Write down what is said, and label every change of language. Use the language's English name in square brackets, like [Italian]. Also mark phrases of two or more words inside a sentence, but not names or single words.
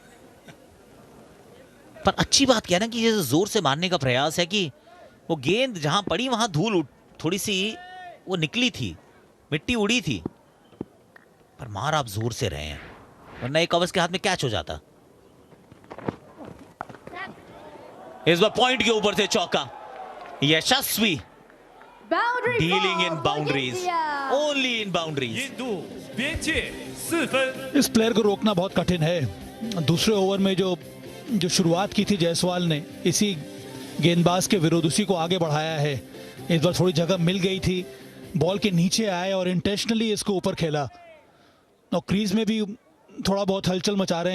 [Hindi] पर अच्छी बात क्या है ना कि ये जोर से मारने का प्रयास है कि वो गेंद जहां पड़ी वहां धूल थोड़ी सी वो निकली थी, मिट्टी उड़ी थी, पर मार आप जोर से रहे हैं, वरना एक कवच के हाथ में कैच हो जाता। इस बार पॉइंट के ऊपर से चौका, यशस्वी। [English] Boundary Dealing in ball for boundaries, India. only in boundaries. [Chinese] 印度边界4分。 [Hindi] इस प्लेयर को रोकना बहुत कठिन है। दूसरे ओवर में जो शुरुआत की थी जायसवाल ने, इसी गेंदबाज के विरुद्ध उसी को आगे बढ़ाया है। इस बार थोड़ी जगह मिल गई थी, बॉल के नीचे आए और इंटेंशनली इसको ऊपर खेला, और क्रीज में भी थोड़ा बहुत हलचल मचा रहे हैं।